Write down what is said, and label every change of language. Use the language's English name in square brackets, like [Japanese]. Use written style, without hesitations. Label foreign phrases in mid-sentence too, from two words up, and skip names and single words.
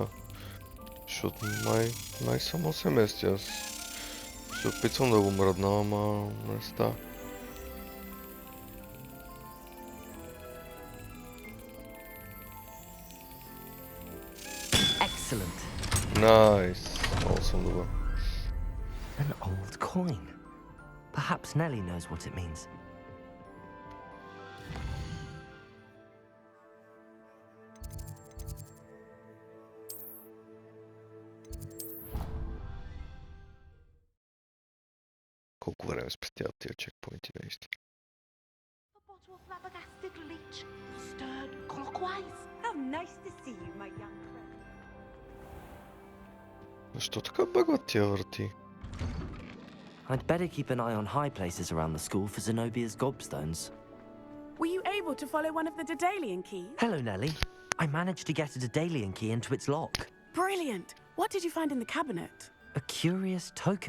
[Bulgarian] Защото най-само се мести. Аз се опитвам да го мръдна, ама не става. [English] Excellent. Nice. [Bulgarian] Много съм добър. [English] An old coin. Perhaps Nellie knows what it means. [Bulgarian] Колко време спестяват тия чекпоинти наистина? [English] A bottle of flabbergasted leech, stirred clockwise. How nice to see you, my young friend. [Bulgarian] Защо така бъгват тия врати? [English] I'd better keep an eye on high places around the school for Zenobia's gobstones. Were you able to follow one of the Daedalian keys? Hello, Nellie. I managed to get a Daedalian key into its lock. Brilliant. What did you find in the cabinet? A curious token.